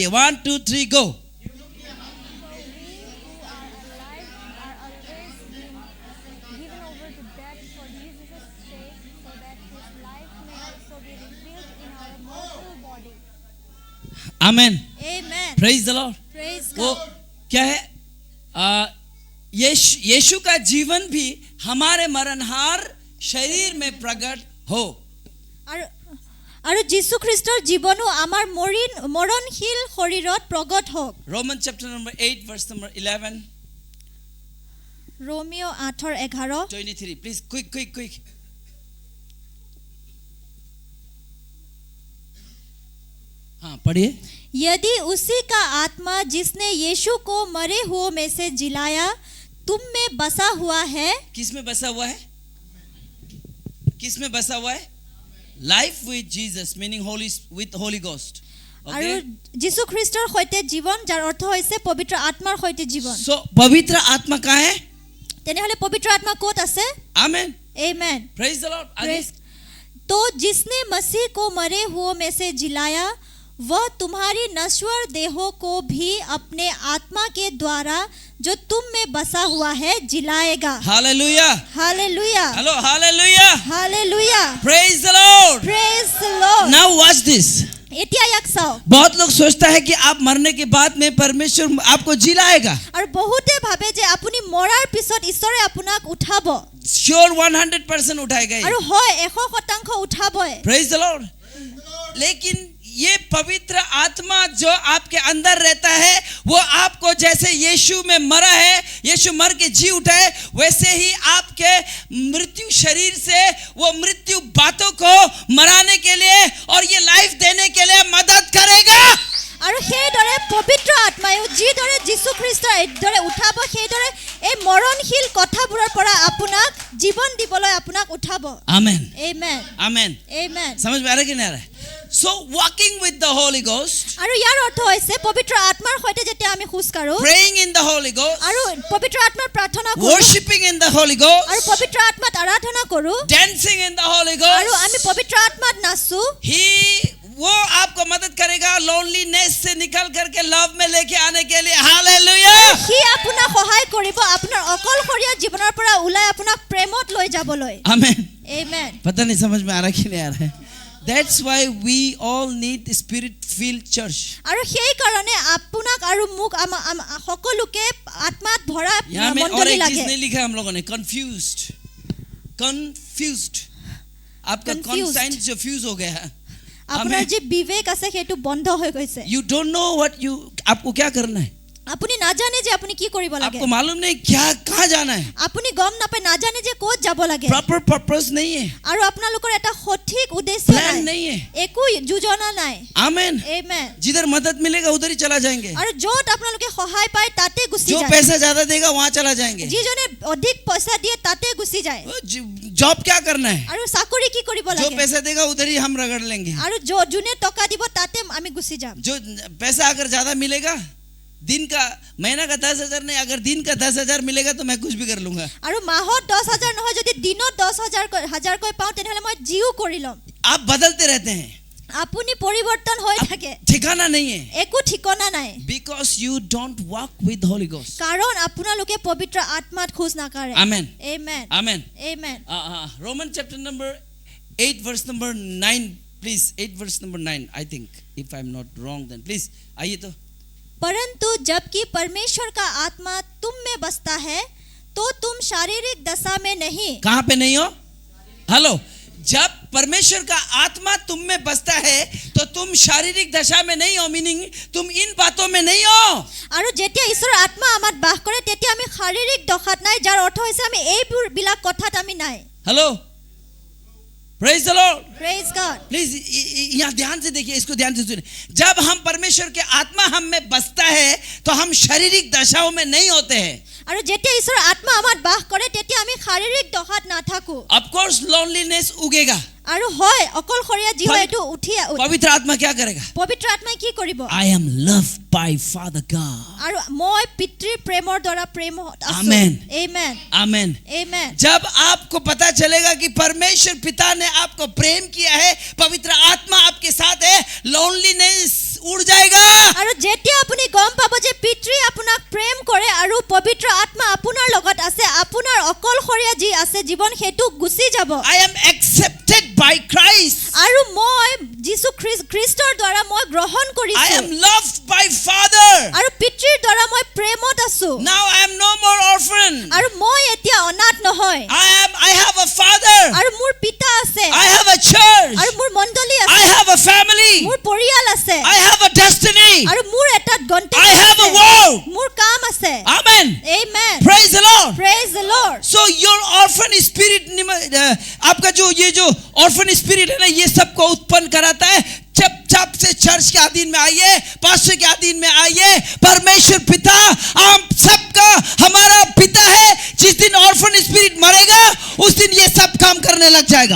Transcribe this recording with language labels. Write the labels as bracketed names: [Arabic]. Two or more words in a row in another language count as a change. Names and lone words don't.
[Hindi] 1 2 3 गो। आमेन, आमेन, [English] Praise the Lord. [Hindi] प्रेज वो गॉड। क्या है? यीशु का जीवन भी हमारे मरणहार शरीर में प्रकट हो। [Assamese] আৰু যীশু খ্ৰীষ্টৰ জীৱনো আমাৰ মৰণশীল শৰীৰত প্ৰগট হওক। [English] Romans chapter number 8 verse number 11। [Hindi] रोमियो 8:11। 23 [English] please, quick। [Hindi] हाँ पढ़िए। यदि उसी का आत्मा जिसने यीशु को मरे हुओं में से जिलाया तुम में बसा हुआ है। किस में बसा हुआ है? किस में बसा हुआ है? [English] Life with Jesus, meaning holy with Holy Ghost. [Assamese] আৰু যীশু খ্ৰীষ্টৰ সৈতে জীৱন, যাৰ অৰ্থ হৈছে পবিত্ৰ আত্মাৰ সৈতে জীৱন। [Hindi] सो पवित्र आत्मा कहाँ है? [Assamese] তেনেহলে পবিত্ৰ আত্মা ক'ত আছে? [Hindi] आमेन, आमेन, [English] Praise the Lord. [Hindi] तो जिसने मसीह को मरे हुओं में से जिलाया वह तुम्हारी नश्वर देहों को भी अपने आत्मा के द्वारा जो तुम में बसा हुआ है जिलाएगा। हालेलुया, हालेलुया, हेलो हालेलुया, हालेलुया, [English] Praise the Lord. Praise the Lord. Now watch this. [Assamese] এতিয়া ইয়াক চাও। [Hindi] बहुत लोग सोचता है कि आप मरने के बाद में परमेश्वर आपको जिलाएगा। [Assamese] আৰু বহুতে ভাবে যে আপুনি মৰাৰ পিছত ঈশ্বৰে আপোনাক উঠাব। [Hindi] श्योर 100% उठाएगा। [Assamese] আৰু হয় 100% উঠাবই। [English] Praise the Lord. [Hindi] लेकिन ये पवित्र आत्मा जो आपके अंदर रहता है वो आपको जैसे यीशु में मरा है, यीशु मर के जी उठा है, वैसे ही आपके मृत्यु शरीर से वो मृत्यु बातों को मराने के लिए और ये लाइफ देने के लिए मदद करेगा। [Assamese] আৰু সেইদৰে পবিত্ৰ আত্মায়ো যিদৰে যীশু খ্ৰীষ্টৰ এইদৰে উঠাব, সেইদৰে এই মৰণশীল কথাবোৰৰ পৰা আপোনাক জীৱন দিবলৈ আপোনাক উঠাব। [Hindi] आमेन, आमेन, आमेन। आमेन। समझ में आ रहा है कि नहीं आ रहा है? [English] So walking with the Holy Ghost, [Assamese] আৰু ইয়াৰ অৰ্থ হৈছে পবিত্ৰ আত্মাৰ সৈতে যেতিয়া আমি খোজ কাঢ়ো [English] praying in the Holy Ghost, [Assamese] আৰু পবিত্ৰ আত্মাৰ প্ৰাৰ্থনা কৰো [English] worshiping in the Holy [Assamese] আৰু [English] Ghost, [Assamese] পবিত্ৰ আত্মাত আৰাধনা কৰো [English] dancing in the Holy [Assamese] আৰু আমি [English] Ghost, [Assamese] পবিত্ৰ আত্মাত নাচো [Hindi] वो आपको मदद करेगा लोनलीनेस से निकल करके लव में लेके आने के लिए। हालेलुया। [Assamese] সি আপোনাক সহায় কৰিব আপোনাৰ অকলশৰীয়া জীৱনৰ পৰা ওলাই আপোনাক প্ৰেমত লৈ যাবলৈ। [Hindi] आमेन। [Assamese] আমেন। [Hindi] पता नहीं समझ में आ रहा कि नहीं आ रहा है। [English] That's why we all need spirit-filled church. [Assamese] আৰু সেই কাৰণে আপোনাক আৰু মোক সকলোকে আত্মাত ভৰা [Hindi] यहाँ में और [Assamese] মণ্ডলী [Hindi] एक चीज [Assamese] লাগে। [Hindi] नहीं लिखा हम लोगों ने, confused। आपका Confused। conscience जो फ्यूज हो गया है। [Assamese] আপোনাৰ যি বিবেক আছে সেইটো বন্ধ হৈ গৈছে। [English] You don't know [Hindi] आपको क्या करना है। [Assamese] আপুনি নাজানে যে আপুনি কি কৰিব লাগে। [Hindi] आपको मालूम नहीं कहाँ जाना है। [Assamese] আপুনি গম নাপায়, নাজানে যে ক'ত যাব লাগে। [English] Proper purpose [Hindi] नहीं है। [Assamese] আৰু আপোনালোকৰ এটা সঠিক উদ্দেশ্য Plan নাই। [Hindi] नहीं है। [Assamese] একো যোজনা নাই। [Hindi] आमेन। [Assamese] আমেন। [Hindi] जिधर मदद मिलेगा उधर ही चला जाएंगे। [Assamese] আৰু য'ত আপোনালোকে সহায় পায় তাতে গুচি [Hindi] जो [Assamese] যায়। [Hindi] पैसा ज्यादा देगा वहाँ चला जाएंगे। [Assamese] যিজনে অধিক পইচা দিয়ে তাতে গুচি যায়। [Hindi] जॉब क्या करना है। [Assamese] আৰু চাকৰি কি কৰিব [Hindi] जो [Assamese] লাগে। [Hindi] पैसा देगा उधर ही हम रगड़ लेंगे। [Assamese] আৰু যোনে টকা দিব তাতে আমি গুচি যাম। [Hindi] जो पैसा अगर ज्यादा मिलेगा, दिन का महीना का 10,000 नहीं, अगर दिन का 10,000 मिलेगा तो मैं कुछ भी कर लूंगा। [Assamese] আৰু মাহত 10,000 নহয়, যদি দিনত 10,000 কৈ পাওঁ তেনেহলে মই জিও কৰি ল'ম। [Hindi] आप बदलते रहते हैं, [Assamese] আপুনি পৰিৱৰ্তন হৈ থাকে, [Hindi] ठिकाना नहीं है। [Assamese] একো ঠিকনা নাই। [English] Because you don't walk with Holy Ghost. [Assamese] কাৰণ আপোনালোকে পবিত্ৰ আত্মাত খোজ নাকাঢ়ে। [English] Amen. [Assamese] আমেন। [English] Amen. [Assamese] আমেন। [English] Roman chapter number 8 verse number 9 please, 8 verse number 9 I think, if I'm not wrong then please [Hindi] आइए तो। परंतु जबकि परमेश्वर का आत्मा तुम में बसता है तो तुम शारीरिक दशा में नहीं। कहाँ पे नहीं हो। हेलो, जब परमेश्वर का आत्मा तुम में बसता है तो तुम शारीरिक दशा में नहीं हो, मीनिंग तुम इन बातों में नहीं हो। [Assamese] আৰু যেতিয়া ঈশ্বৰৰ আত্মা আমাত বাস কৰে তেতিয়া আমি শাৰীৰিক দশাত নাই, যাৰ অৰ্থ হৈছে আমি এইবোৰ বিলাক কথাত আমি নাই। [Hindi] हेलो, [English] Praise the Lord. Praise God. [Hindi] प्लीज यहाँ ध्यान से देखिए, इसको ध्यान से सुनिए। जब हम परमेश्वर के आत्मा हम में बसता है तो हम शारीरिक दशाओं में नहीं होते हैं। [Assamese] আৰু যেতিয়া ঈশ্বৰৰ আত্মা আমাত বাস কৰে তেতিয়া আমি শাৰীৰিক দশাত নাথাকো। [English] Of course loneliness उगेगा। [Assamese] আৰু হয় অকলশৰীয়া জীৱ এইটো উঠি [Hindi] पवित्र आत्मा क्या करेगा। [Assamese] পবিত্ৰ আত্মাই কি কৰিব। [English] I am loved by Father God। [Assamese] আৰু মই পিতৃৰ প্ৰেমৰ দ্বাৰা প্ৰেমত আছো। [English] Amen। [Assamese] আমেন। [Hindi] आमेन। [Assamese] আমেন। [Hindi] जब आपको पता चलेगा कि परमेश्वर पिता ने आपको प्रेम किया है, पवित्र आत्मा आपके साथ है, लोनलीनेस उड़ जाएगा। [Assamese] আৰু যেতিয়া আপুনি গম পাব যে পিতৃ আপোনাক প্ৰেম কৰে আৰু পবিত্ৰ আত্মা আপোনাৰ লগত আছে, আপোনাৰ অকলশৰীয়া যি আছে জীৱন সেইটো গুচি যাব। [English] I am accepted by Christ। [Assamese] আৰু মই যীশু খ্ৰীষ্টৰ দ্বাৰা মই গ্ৰহণ [English] I [Assamese] কৰিছো। [English] am loved by Father। [Assamese] আৰু পিতৃৰ দ্বাৰা মই প্ৰেমত আছো। [English] Now I am no more orphan। [Assamese] আৰু মই এতিয়া অনাথ নহয়। [English] I have a father। [Assamese] আৰু মোৰ পিতা আছে। [English] I have a church। [Assamese] আৰু মোৰ মণ্ডলী [English] I [Assamese] আছে। [English] have a family। [Assamese] মোৰ পৰিয়াল আছে। [English] I have a destiny। [Assamese] আৰু মোৰ এটা গন্তব্য [English] I have a [Assamese] আছে। [English] work। [Assamese] মোৰ কাম আছে। [English] Amen। Amen। Praise the Lord। Praise the Lord। So your orphan spirit, [Hindi] आपका ये जो [English] orphan spirit [Hindi] है ना, ये सबको उत्पन्न कराता है। चुपचाप से चर्च के अधीन में आइए, पास्टर के अधीन में आइए। परमेश्वर पिता हम सबका हमारा पिता है। जिस दिन [English] orphan spirit [Hindi] मरेगा उस दिन ये सब काम करने लग जाएगा।